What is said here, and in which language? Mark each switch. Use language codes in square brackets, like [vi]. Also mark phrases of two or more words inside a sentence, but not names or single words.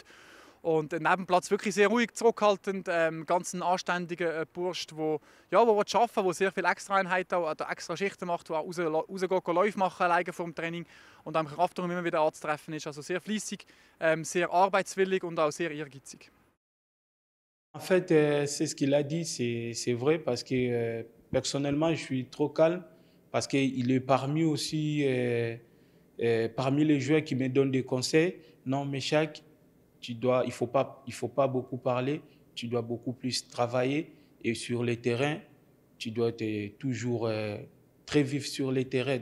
[de] Und neben dem Platz wirklich sehr ruhig, zurückhaltend, ganz ein anständiger Bursch, der ja, wo arbeiten will, der sehr viele Extraeinheiten, oder extra Schichten macht, der auch rausgeht, Läufe machen alleine vor dem Training und am Kraftraum immer wieder anzutreffen ist. Also sehr fleissig, sehr arbeitswillig und auch sehr ehrgeizig. [fr] En fait, c'est ce qu'il a dit, c'est vrai parce que personnellement, je suis trop calme parce qu'il est parmi aussi, parmi les joueurs qui me donnent des conseils. Non, mais chaque, il faut pas beaucoup parler, tu dois beaucoup plus travailler et sur le terrain, tu dois être toujours très vif sur le terrain.